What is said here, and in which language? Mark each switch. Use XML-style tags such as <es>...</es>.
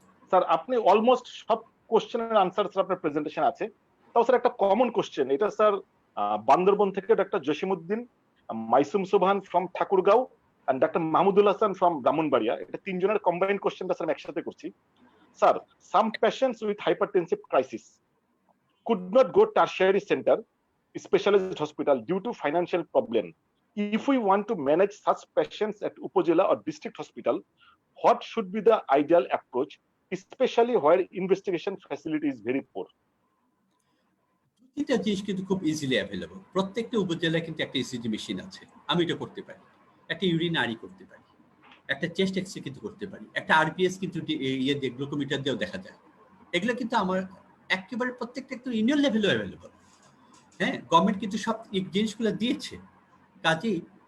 <bn>Sir আপনি almost সব কোশ্চেনের আনসার স্যার আপনার প্রেজেন্টেশন আছে। তাও স্যার একটা কমন কোশ্চেন, এটা স্যার বান্দরবন থেকে ডক্টর জসিমউদ্দিন, মাইসুম সুবহান from Thakurgaon, and doctor Mahmudul Hasan from Brahmanbaria. এটা তিনজনের কম্বাইন্ড কোশ্চেনটা স্যার আমি একসাথে করছি।</bn> <en>Sir, some patients with hypertensive crisis could not go tertiary center, specialized hospital due to financial problem. If we want to manage such patients at Upazila or district hospital, what should be the ideal approach, especially where investigation facility is very poor?</en> <bn>এটা জিনিস কিন্তু খুব easily available. প্রত্যেকটা উপজেলায় কিন্তু একটা ECG machine আছে, আমি এটা করতে পারি। একটা ইউরিন আরি করতে পারি, একটা চেস্ট এক্সরে কিন্তু করতে পারি, একটা আরপিএস কিন্তু ইয়ে দিয়ে গ্লুকোমিটার দিয়েও দেখা যায়। এগুলো কিন্তু আমার একেবারে প্রত্যেকটা একটু ইউনিয়ন লেভেলেও অ্যাভেলেবল। হ্যাঁ, গভর্নমেন্ট কিন্তু সব এই জিনিসগুলো দিয়েছে। কাজেই</bn>